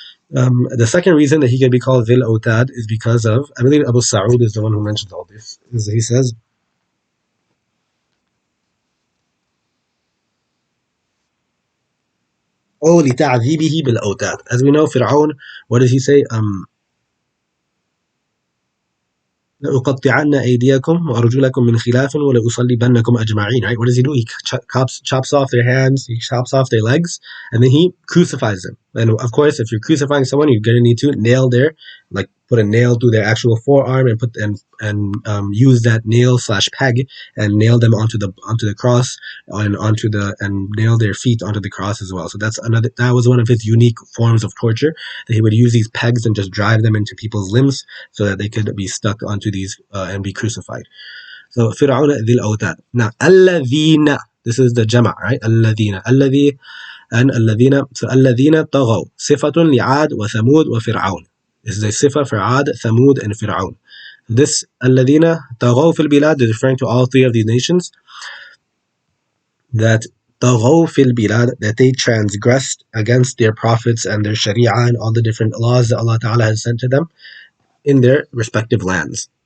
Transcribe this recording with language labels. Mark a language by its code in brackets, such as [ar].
[en] The second reason that he can be called Dhil Autad is because of, I believe Abu Sa'ud is the one who mentions all this. He says, "Oh, [ar] لتعذيبه بالأوتاد." [en] As we know, Fir'aun, what does he say? [ar] لأقطعن أيديكم وأرجلكم من خلاف ولأصلبنكم أجمعين. [en] Right? What does he do? He chops off their hands, he chops off their legs, and then he crucifies them. And of course, if you're crucifying someone, you're going to need to nail their, like, put a nail through their actual forearm and use that nail slash peg and nail them onto the cross and nail their feet onto the cross as well. So that was one of his unique forms of torture, that he would use these pegs and just drive them into people's limbs so that they could be stuck onto these and be crucified. So Fir'aun dhil awtad. Now الذين, this is the jama', right? [ar] الذين, الذي and الذين. So الذين طغوا صفة لعاد وثمود وفرعون. [en] This is a sifa for Ad, Thamud, and Fir'aun. This [ar] الذين طغوا في البلاد [en] is referring to all three of these nations, that [ar] طغوا في البلاد, [en] that they transgressed against their prophets and their sharia and all the different laws that Allah Ta'ala has sent to them in their respective lands.